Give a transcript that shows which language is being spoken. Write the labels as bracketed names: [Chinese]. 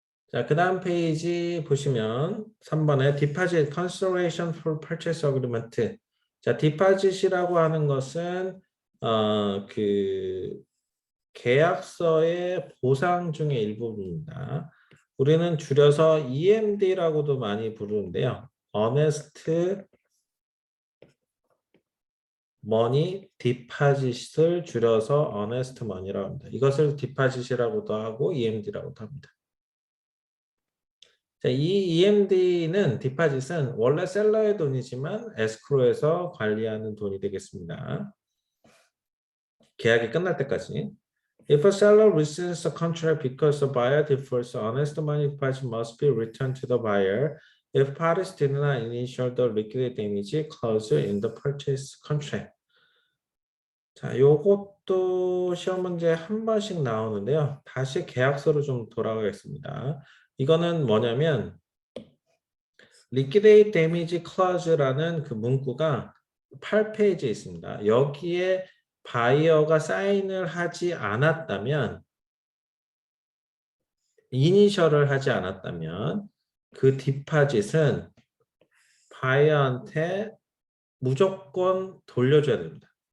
[Korean] 자, 그 다음 페이지 보시면 3번에 [English] Deposit Consideration for Purchase Agreement. [Korean] 자, Deposit이라고 하는 것은 그 계약서의 보상 중의 일부분입니다. 우리는 줄여서 EMD라고도 많이 부르는데요. Earnest Money Deposit을 줄여서 Earnest Money라고 합니다. 이것을 Deposit이라고도 하고 EMD라고도 합니다. 자, 이 EMD는 디파짓은 원래 셀러의 돈이지만 에스크로에서 관리하는 돈이 되겠습니다. 계약이 끝날 때까지. [English] If a seller rescinds a contract because the buyer defers, honest money deposit must be returned to the buyer if parties did not initial the liquidated damage clause in the purchase contract. [Korean] 자, 요것도 시험 문제 한 번씩 나오는데요. 다시 계약서로 좀 돌아가겠습니다. 이거는 뭐냐면 Liquidate Damage Clause라는 그 문구가 8페이지에 있습니다. 여기에 바이어가 사인을 하지 않았다면, 이니셜을 하지 않았다면 그 디파짓은 바이어한테 무조건 돌려줘야 됩니다.